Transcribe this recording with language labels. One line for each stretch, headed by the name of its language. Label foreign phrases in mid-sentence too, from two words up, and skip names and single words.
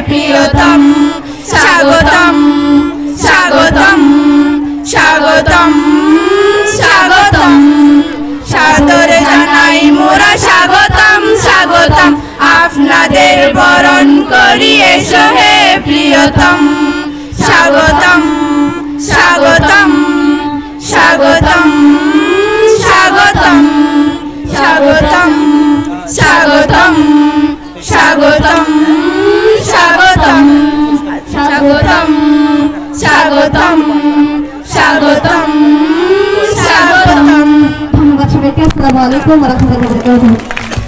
Bangla: প্রিয়তম স্বাগতম স্বাগতম স্বাগতম স্বাগতম সাদরে জানাই মোরা স্বাগতম স্বাগতম আপনাদের বরণ করি এসো হে প্রিয়তম স্বাগতম স্বাগতম স্বাগতম স্বাগতম স্বাগতম স্বাগতম স্বাগতম স্বাগতম স্বাগতম স্বাগতম স্বাগতম স্বাগতম। ধন্যবাদ সবাইকে।
Arabic: السلام عليكم ورحمة الله وبركاته.